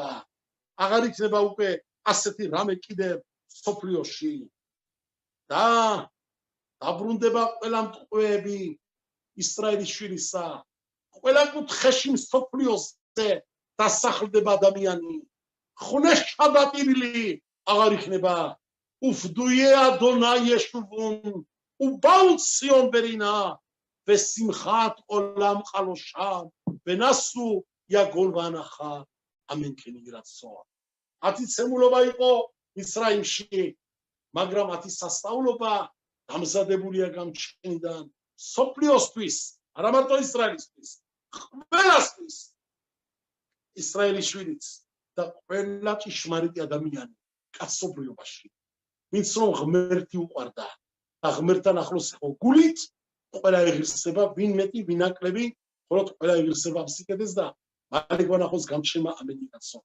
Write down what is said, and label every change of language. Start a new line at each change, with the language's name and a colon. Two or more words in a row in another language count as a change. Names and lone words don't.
Georgian: აღარ იქნება უკვე ასეთი რამე კიდევ სოფლიოში და დაბრუნდება ყველა მტყვეები ისრაელის შვილისა ყველა კუთხეში სოფლიოსზე დასახლდება ადამიანი. ხუნეშა დაპირილი აღარ იქნება.
Hebrew: ופדויי אדוני ישובון ובאו ציון ברינה ושמחת עולם חלושם ונסו יגון והנחה אמן כן יהי רצון.
Georgian: ათიცემულობა იყო მისრაიმში მაგრამ ათისასწაულობა დამზადებულია გამჩენიდან სოფლიოსთვის არა მარტო ისრაელისთვის ყველასთვის. ისრაელის შვილიც და ყველა ჭიშმარიტი ადამიანი კაცობრიობაში ვინც რომ ღმერთი უყვარდა და ღმერთთან ახლოს იყო გულით ყველა ეგრისება ვინ მეტი ვინ აკლები მხოლოდ ყველა ეგრისება სიკეთეს და მალე გვანახოს გამჩენა ამენი კაცო.